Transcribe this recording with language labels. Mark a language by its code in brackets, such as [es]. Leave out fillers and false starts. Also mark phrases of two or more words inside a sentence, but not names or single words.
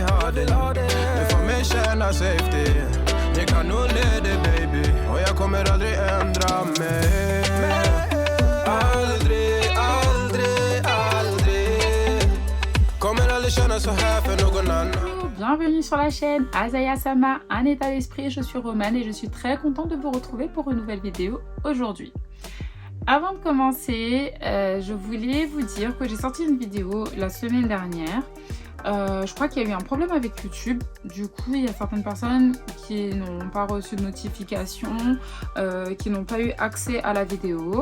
[sv] Du får mig känna safety. Ni kan nog leda baby och jag kommer aldrig ändra mig. Aldrig kommer aldrig känna så här för någon annan. [fr] Bienvenue sur la chaîne Azaya Sama, un état d'esprit, je suis Romane et je suis très contente de vous retrouver pour une nouvelle vidéo aujourd'hui. Avant de commencer, je voulais vous dire que j'ai sorti une vidéo la semaine dernière. Je crois qu'il y a eu un problème avec YouTube. Du coup, il y a certaines personnes qui n'ont pas reçu de notification, qui n'ont pas eu accès à la vidéo.